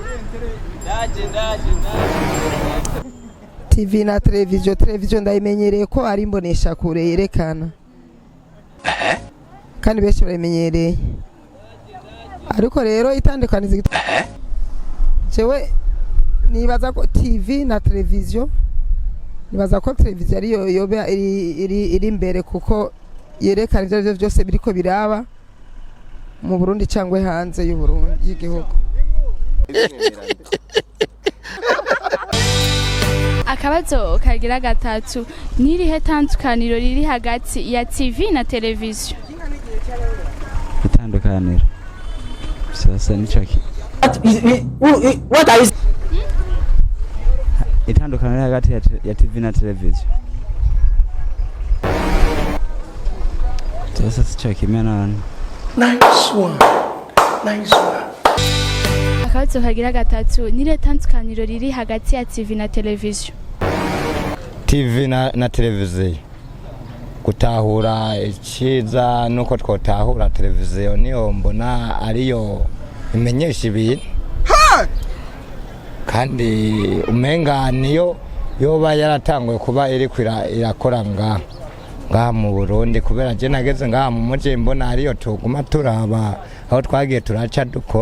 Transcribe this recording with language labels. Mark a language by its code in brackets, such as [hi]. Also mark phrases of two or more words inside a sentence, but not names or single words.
[rn] TV na televiziyo ndayimenyereye ko ari imbonesha kure yerekana kandi benshi barayimenyereye, ariko rero itandukaniza jewe nibaza ko TV na televiziyo nibaza ko televiziyo ariyo yoba iri imbere kuko yerekana ivyo byose biriko biraba mu Burundi cyangwa hanze y'u Burundi y'igihugu. akabazo kagira gatatu nirihe tandukaniro riri hagati ya TV na televiziyo Itandukaniro sasa nico [en] What are you? [rn] itandukaniro hagati ya TV na televiziyo sasa sico kimwe none. [en] Nice one. Nice one. [rn] akabazo kagira gatatu nirihe tandukaniro riri hagati ya TV na televiziyo TV na televiziyo gutahura iciza nuko twotahura televiziyo niyo mbona ariyo imenyesha ibintu kandi umenga niyo yoba yaratanguye kuba iri irakora ngaha mu Burundi kubera je nageze ngaha mu muji mbona ariyo tuguma turaba aho twagiye turaca dukora.